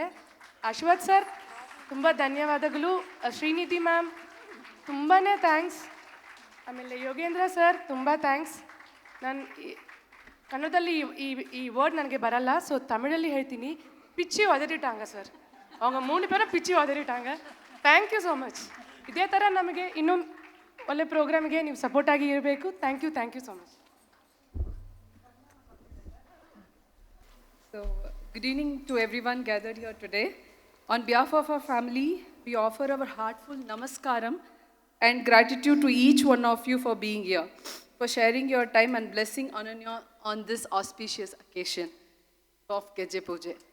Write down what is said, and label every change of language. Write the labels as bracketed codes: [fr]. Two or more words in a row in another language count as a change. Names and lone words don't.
[kn] ಅಶ್ವಥ್ ಸರ್ ತುಂಬ ಧನ್ಯವಾದಗಳು. ಶ್ರೀನಿಧಿ ಮ್ಯಾಮ್ ತುಂಬಾ ಥ್ಯಾಂಕ್ಸ್. ಆಮೇಲೆ ಯೋಗೇಂದ್ರ ಸರ್ ತುಂಬ ಥ್ಯಾಂಕ್ಸ್. ನಾನು ಕನ್ನಡದಲ್ಲಿ ಈ ವರ್ಡ್ ನನಗೆ ಬರಲ್ಲ, ಸೊ ತಮಿಳಲ್ಲಿ ಹೇಳ್ತೀನಿ. [ta] பிச்சி உதறிட்டாங்க சார், அவங்க 3 பேரும் பிச்சி உதறிட்டாங்க. [en] Thank you so much. [kn] ಇದೇ ಥರ ನಮಗೆ ಇನ್ನೂ ಒಳ್ಳೆ ಪ್ರೋಗ್ರಾಮ್ಗೆ ನೀವು ಸಪೋರ್ಟ್ ಆಗಿ ಇರಬೇಕು. [en] Thank you so much. So, good evening to everyone gathered here today. On behalf of our family, we offer our heartfelt namaskaram and gratitude to each one of you for being here, for sharing your time and blessing Ananya on this auspicious occasion of Gejje Puja.